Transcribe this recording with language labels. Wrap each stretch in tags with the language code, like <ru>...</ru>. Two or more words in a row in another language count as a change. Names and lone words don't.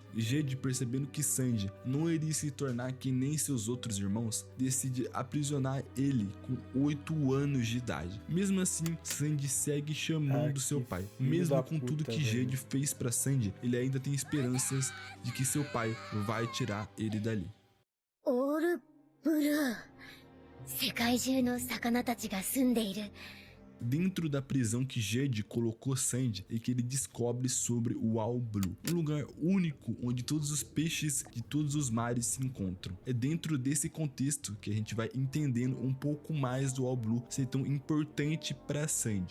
<pt>Jade, percebendo que Sanji não iria se tornar que nem seus outros irmãos, decide aprisionar ele com 8 anos de idade. Mesmo assim, Sanji segue chamando seu pai. Mesmo com tudo que Jade fez pra Sanji, ele ainda tem esperanças de que seu pai vai tirar ele dali.</pt> <ja>オールブルー。世界中の魚たちが住んでいる。</ja> <pt>Dentro da prisão que Jade colocou Sanji é que ele descobre sobre o All Blue, um lugar único onde todos os peixes de todos os mares se encontram. É dentro desse contexto que a gente vai entendendo um pouco mais do All Blue ser tão importante para Sanji.</pt>